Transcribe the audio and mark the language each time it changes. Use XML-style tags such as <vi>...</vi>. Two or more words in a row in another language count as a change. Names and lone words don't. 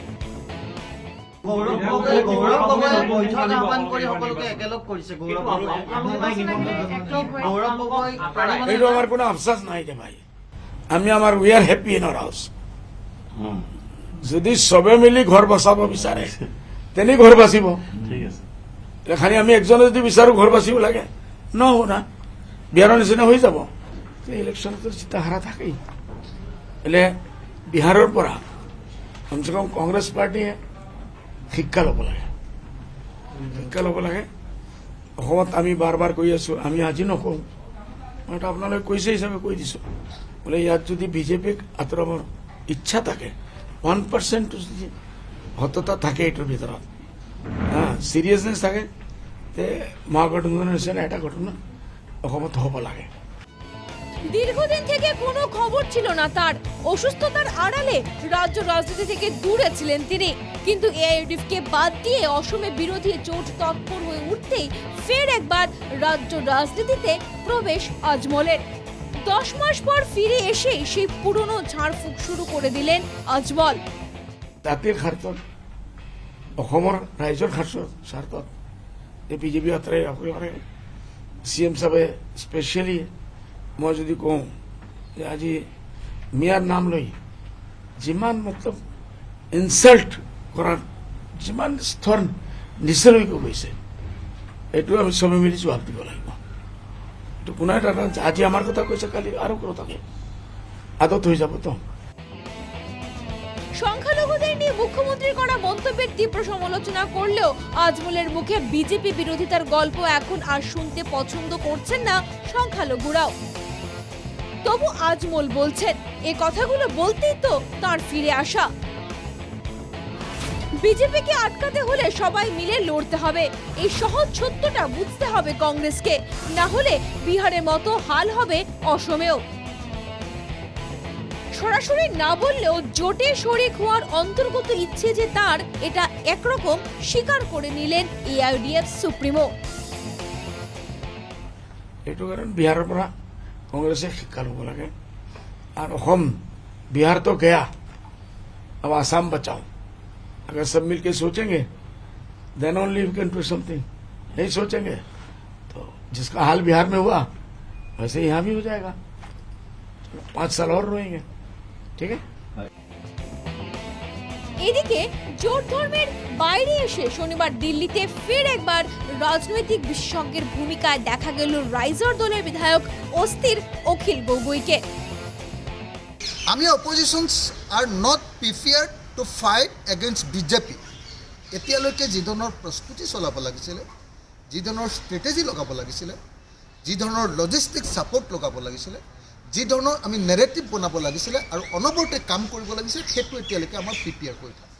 <as>এইটো আমার কোনো আফসোস নাই যে ভাই, আমি আমার</as> <en>we are happy in our house.</en> <as>যদি সবে মিলি ঘর বসাব বিচাৰে তেনে ঘর বাচিব। খালি আমি একজনে যদি বিচাৰো ঘর বাচিব লাগে নহব না, বিহাৰৰ নিচিনা হৈ যাব। ইলেকশ্যনতো চিন্তা হাৰা থাকেই। એટલે বিহাৰৰ পৰা কমচে কম কংগ্ৰেছ পাৰ্টীয়ে শিক্ষা ল'ব লাগে, শিক্ষা ল'ব লাগে। অসমত আমি বাৰ বাৰ কৈ আছো, আমি আজি নকওঁ, মই আপোনালোকে কৈছে হিচাপে কৈ দিছো, বোলে ইয়াত যদি বিজেপিক আঁতৰাবৰ ইচ্ছা থাকে 1% যদি সততা থাকে এইটোৰ ভিতৰত, চিৰিয়াছনেছ থাকে, তে মহাগঠবন্ধনের নিচিনা এটা ঘটনা অসমত হ'ব লাগে।</as> <bn>দীর্ঘদিন থেকে কোনো খবর ছিল না তার। অসুস্থতার আড়ালে রাজ্য রাজনীতি থেকে দূরে ছিলেন তিনি। কিন্তু এআইইউডিএফ কে বাদ দিয়ে অসমে বিরোধী জোট তৎপর হয়ে উঠতেই ফের একবার রাজ্য রাজনীতিতে প্রবেশ আজমলের। 10 মাস পর ফিরে এসে সেই পুরনো ঝাড়ফুঁক শুরু করে দিলেন আজমল।</bn> <as>জাতিৰ স্বাৰ্থত, অসমৰ ৰাইজৰ স্বাৰ্থত এই বিজেপি আঁতৰাই ৰাখিব। CM সাহেবে স্পেচিয়েলি মই যদি কওঁ যে আজি মিয়াৰ নাম লৈ যিমান মতলব ইনচাল্ট কৰাৰ যিমান স্তৰ নিচলৈকে গৈছে, এইটো আমি চবে মিলি জবাব দিব লাগিব। এইটো কোনো এটা আজি আমাৰ কথা কৈছে, কালি আৰু কথা কয়, আদত হৈ যাব। তো</as> <bn>সংখ্যালঘুদের নিয়ে মুখ্যমন্ত্রীর করা মন্তব্যের তীব্র সমালোচনা করলেও আজমলের মুখে বিজেপি বিরোধিতার গল্প এখন আর শুনতে পছন্দ করছেন না সংখ্যালঘুরাও। তবু আজমল বলছেন, এই কথাগুলো বলতেই তো তার ফিরে আসা। বিজেপিকে আটকাতে হলে সবাই মিলে লড়তে হবে, এই সহজ সত্যটা বুঝতে হবে কংগ্রেসকে, না হলে বিহারের মতো হাল হবে অসমেও। সরাসরি না বললেও জোটে শরিক হওয়ার অন্তর্গত ইচ্ছে যে তার, এটা একরকম স্বীকার করে নিলেন এআইইউডিএফ সুপ্রিমো।</bn> <as>এইটো কাৰণ বিহাৰৰ পৰা কংগ্ৰেছে শিক্ষা ল'ব লাগে। আৰু অসম,</as> <hi>बिहार तो गया, अब आसाम बचाओ। अगर सब मिलके सोचेंगे</hi> <en>then only we can do something.</en> <hi>नहीं सोचेंगे तो जिसका हाल बिहार में हुआ वैसे यहाँ भी हो जाएगा। 5 साल और रोएंगे,</hi> <bn>ঠিক আছে। এদিকে জোট ধর্মের বাইরে এসে শনিবার দিল্লিতে ফের একবার রাজনৈতিক বিশেষজ্ঞের ভূমিকায় দেখা গেল রাইজর দলের বিধায়ক অস্থির অখিল গগৈকে।</bn> <en>আমি oppositions are not prepared to fight against BJP.</en> <as>এতিয়ালৈকে যি ধৰণৰ প্ৰস্তুতি চলাব লাগিছিলে, যি ধৰণৰ ষ্ট্ৰেটেজি লগাব লাগিছিলে, যি ধৰণৰ</as> <en>logistic support</en> <as>লগাব লাগিছিলে, যি ধৰণৰ আমি নেৰেটিভ বনাব লাগিছিলে আৰু অনবৰতে কাম কৰিব লাগিছিলে, সেইটো এতিয়ালৈকে আমাৰ প্ৰিপেয়াৰ কৰি থাকে।</as>